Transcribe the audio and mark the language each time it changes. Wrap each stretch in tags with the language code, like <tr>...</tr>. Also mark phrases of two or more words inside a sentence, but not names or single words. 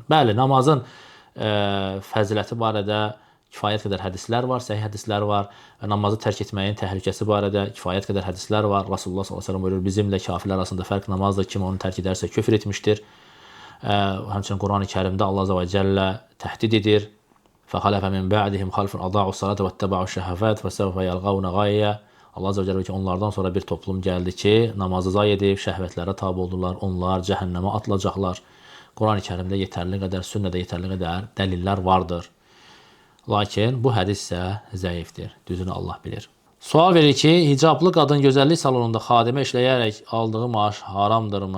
<az>Bəli, namazın fəziləti barədə kifayət qədər hədislər var, səhih hədislər var və namazı tərk etməyin təhlükəsi barədə kifayət qədər hədislər var. Rasulullah s.ə.v buyurur, bizimlə kafirlər arasında fərq namazdır, kim onu tərk edərsə küfr etmişdir. Həmçinin Quran-ı Kərimdə Allah</az> <ar>عز وجل</ar> <az>təhdid edir.</az> <ar>فَخَلَفَ مِنْ بَعْدِهِمْ خَلْفٌ أَضَاعُوا الصَّلَاةَ وَاتَّبَعُوا الشَّهَوَاتِ فَسَوْفَ يَلْقَوْنَ غَيًّا.</ar> <az>Allah</az> <ar>عز وجل</ar> <az>ki, onlardan sonra bir toplum gəldi ki, namazı zayi edib, şəhvətlərə tabe oldular, onlar cəhənnəmə atılacaqlar. Quran-ı Kərimdə yetərli qədər, sünnədə yetərli qədər dəlillər vardır. Lakin bu hədis isə zəifdir. Düzünü Allah bilir. Sual verir ki, hicablı qadın gözəllik salonunda xadimə işləyərək aldığı maaş haramdırmı?</az>